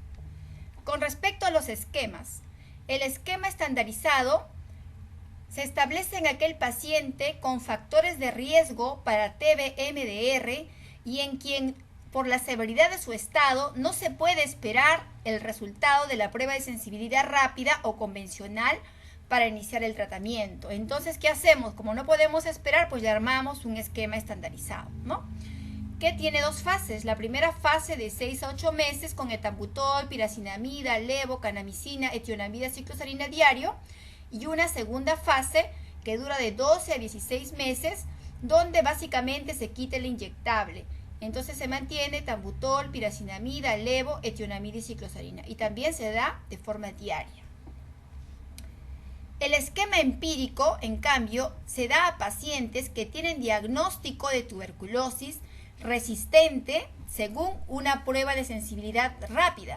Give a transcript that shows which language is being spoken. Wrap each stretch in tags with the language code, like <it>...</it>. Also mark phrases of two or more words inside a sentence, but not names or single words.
<es>Con respecto a los esquemas, el esquema estandarizado se establece en aquel paciente con factores de riesgo para TB-MDR y en quien, por la severidad de su estado, no se puede esperar el resultado de la prueba de sensibilidad rápida o convencional para iniciar el tratamiento. Entonces, ¿qué hacemos? Como no podemos esperar, pues ya armamos un esquema estandarizado, ¿no? Que tiene 2 fases. La primera fase de 6 a 8 meses con etambutol, piracinamida, levo, kanamicina, etionamida, cicloserina diario, y una segunda fase que dura de 12 a 16 meses, donde básicamente se quita el inyectable. Entonces se mantiene etambutol, piracinamida, levo, etionamida y cicloserina, y también se da de forma diaria. El esquema empírico, en cambio, se da a pacientes que tienen diagnóstico de tuberculosis resistente según una prueba de sensibilidad rápida.</es>